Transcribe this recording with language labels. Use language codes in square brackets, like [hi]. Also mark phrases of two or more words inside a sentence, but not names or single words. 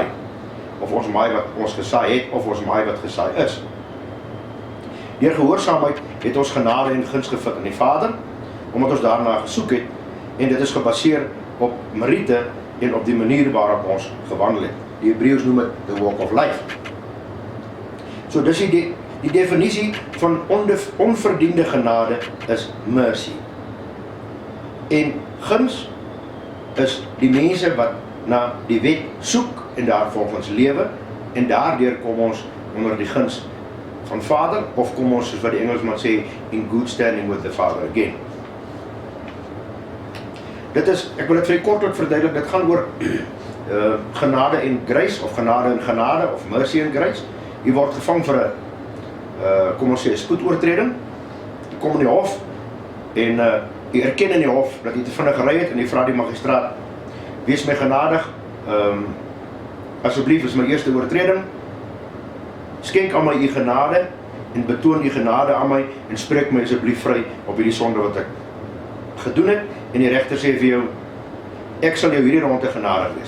[af] Of ons maai wat ons gesaai het, of ons maai wat gesaai is. Deur gehoorsaamheid het ons genade en guns gevind in die Vader, omdat ons daarna gesoek het, en dit is gebaseer op meriete en op die manier waarop ons gewandel het. Die Hebreërs noem dit [en] the walk of life. [af] So dis die definisie van onverdiende genade is mercy. En guns is die mense wat na die wet soek en daarvolgens lewe, en daardeur kom ons onder die guns van Vader, of kom ons, soos wat die Engelsman sê, [en] in good standing with the Father again. [af] Dit is, ek wil dit vir u kortlik verduidelik, dit gaan oor genade en grace, of genade en genade, of mercy en grace. U word gevang vir 'n, kom ons sê, 'n spoedoortreding. U kom in die hof, en u erken in die hof dat u te vinnig gery het, en u vra die magistraat, wees my genadig, asseblief is my eerste oortreding, skenk aan my u genade, en betoon u genade aan my, en spreek my asseblief vry op hierdie sonde wat ek gedoen het, en die regter sê vir jou, ek sal jou hierdie ronde genadig wees.